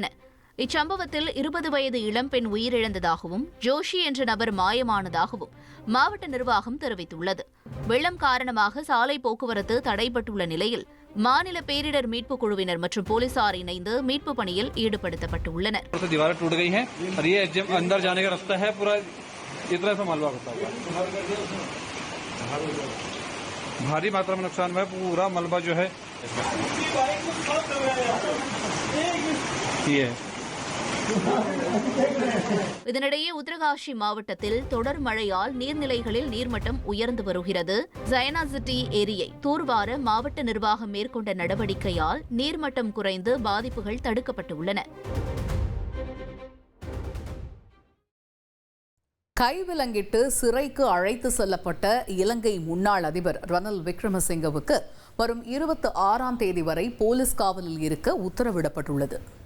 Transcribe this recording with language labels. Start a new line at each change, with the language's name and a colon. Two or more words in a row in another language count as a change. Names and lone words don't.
Tamil: இச்சம்பவத்தில் 20 வயது இளம்பெண் உயிரிழந்ததாகவும் ஜோஷி என்ற நபர் மாயமானதாகவும் மாவட்ட நிர்வாகம் தெரிவித்துள்ளது. வெள்ளம் காரணமாக சாலை போக்குவரத்து தடைபட்டுள்ள நிலையில் மாநில பேரிடர் மீட்பு குழுவினர் மற்றும் போலீசார் இணைந்து மீட்பு பணியில் ஈடுபடுத்தப்பட்டுள்ளனர்.
Hindi: भारी मात्रा में नुकसान हुआ है, पूरा मलबा जो है ये
Tamil: இதனிடையே உத்தரகாஷி மாவட்டத்தில் தொடர் மழையால் நீர்நிலைகளில் நீர்மட்டம் உயர்ந்து வருகிறது. ஜயனா சிட்டி ஏரியை தூர்வார மாவட்ட நிர்வாகம் மேற்கொண்ட நடவடிக்கையால் நீர்மட்டம் குறைந்து பாதிப்புகள் தடுக்கப்பட்டுள்ளன. கைவிலங்கிட்டு சிறைக்கு அழைத்து செல்லப்பட்ட இலங்கை முன்னாள் அதிபர் ரணில் விக்ரமசிங்கவுக்கு வரும் 26ஆம் தேதி வரை போலீஸ் காவலில் இருக்க உத்தரவிடப்பட்டுள்ளது.